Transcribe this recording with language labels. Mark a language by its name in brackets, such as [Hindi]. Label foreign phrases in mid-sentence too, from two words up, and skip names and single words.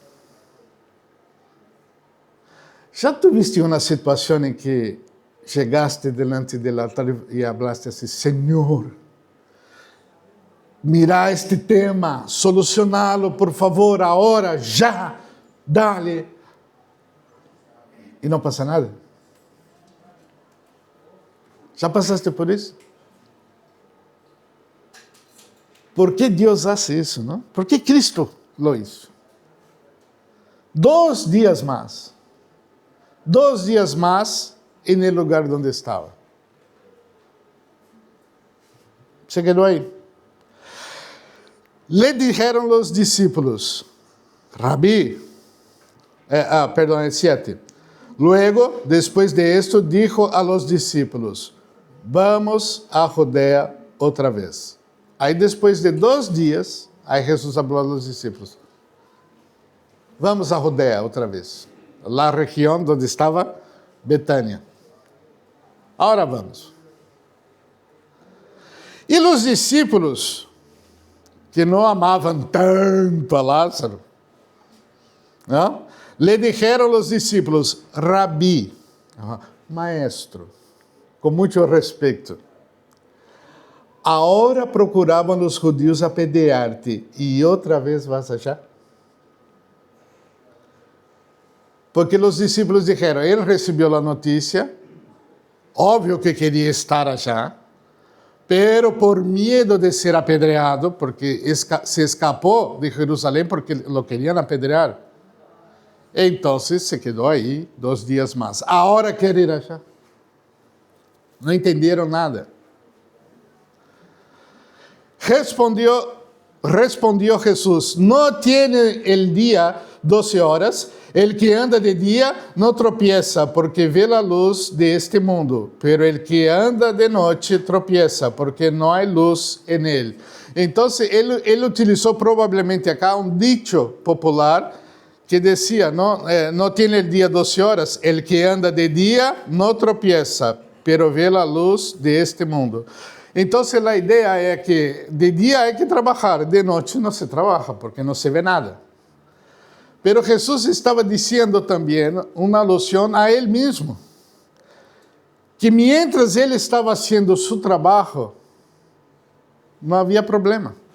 [Portuguese] Já tuviste uma situação em que chegaste delante do altar e hablaste assim: Senhor, mira este tema, solucioná-lo, por favor, agora, já, dale. E não passa nada? Já passaste por isso? Por que Deus faz isso, não? [Spanish] Por que Cristo lo hizo? [Portuguese] 2 dias mais. 2 dias mais [Spanish] en el lugar donde estava. [Portuguese] Se quedou aí. [Spanish] Le dijeron los discípulos, Rabí, perdón, el 7. Luego, después de esto, dijo a los discípulos, vamos a Judea otra vez. [Portuguese] Aí, depois de 2 dias, aí Jesus falou aos discípulos, vamos a Judea outra vez. La região onde estava Betânia. Agora vamos. E os discípulos, que não amavam tanto a Lázaro, não? [Spanish] Le dijeron los discípulos, Rabí, maestro, [Portuguese] com muito respeito. Agora procuravam os judíos apedrear-te, e outra vez vas allá? Porque os discípulos disseram, ele recebeu a notícia, óbvio que queria estar allá, pero por medo de ser apedreado, porque se escapou de Jerusalém porque [Spanish] lo querían apedrear. [Portuguese] Então se quedou aí 2 dias mais. Agora quer ir allá. Não entenderam nada. [Spanish] Respondió Jesús, no tiene el día 12 horas, el que anda de día no tropieza porque ve la luz de este mundo, pero el que anda de noche tropieza porque no hay luz en él. Entonces, él utilizó probablemente acá un dicho popular que decía, no tiene el día 12 horas, el que anda de día no tropieza, pero ve la luz de este mundo. [Portuguese] Então, a ideia é que de dia é que trabalhar, de noite não se trabalha, porque não se vê nada. Pero Jesus estava dizendo também uma alusão a Ele mesmo, que mientras Ele estava fazendo seu trabalho, não havia problema.